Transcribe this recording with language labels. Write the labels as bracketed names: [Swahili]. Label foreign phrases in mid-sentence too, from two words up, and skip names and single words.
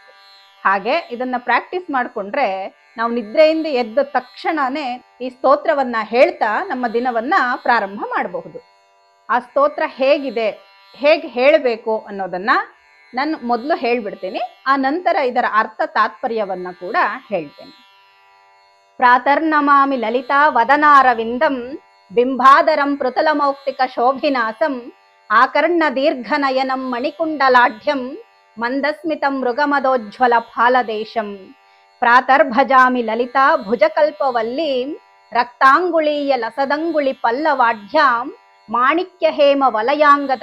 [Kannada] ಹಾಗೆ ಇದನ್ನ ಪ್ರಾಕ್ಟೀಸ್ ಮಾಡ್ಕೊಂಡ್ರೆ ನಾವು ನಿದ್ರೆಯಿಂದ ಎದ್ದ ತಕ್ಷಣನೇ ಈ ಸ್ತೋತ್ರವನ್ನ ಹೇಳ್ತಾ ನಮ್ಮ ದಿನವನ್ನ ಪ್ರಾರಂಭ ಮಾಡಬಹುದು. ಆ ಸ್ತೋತ್ರ ಹೇಗಿದೆ, ಹೇಗೆ ಹೇಳಬೇಕು ಅನ್ನೋದನ್ನ ನಾನು ಮೊದಲು ಹೇಳ್ಬಿಡ್ತೀನಿ. ಆ ನಂತರ ಇದರ ಅರ್ಥ ತಾತ್ಪರ್ಯವನ್ನ ಕೂಡ ಹೇಳ್ತೇನೆ. [Sanskrit] ಪ್ರಾತರ್ನಮಾಮಿ ಲಲಿತಾ ವದನಾರವಿಂದಂ ಬಿಂಬಾದರಂ ಪೃತುಲಮೌಕ್ತಿಕ ಶೋಭಿನಾಸಂ ಆಕರ್ಣ ದೀರ್ಘನಯನಂ ಮಣಿಕುಂಡಲಾಢ್ಯಂ ಮಂದಸ್ಮಿತಂ ಮೃಗಮದೋಜ್ವಲ ಫಾಲದೇಶಂ ಪ್ರಾತರ್ಭಜಾಮಿ ಲಲಿತಾ ಭುಜಕಲ್ಪವಲ್ಲೀಂ ರಕ್ತಾಂಗುಳೀಯ ಲಸದಂಗುಳಿ ಪಲ್ಲವಾಢ್ಯಾಂ ಮಾಣಿಕ್ಯ ಹೇಮ ವಲಯಾಂಗದ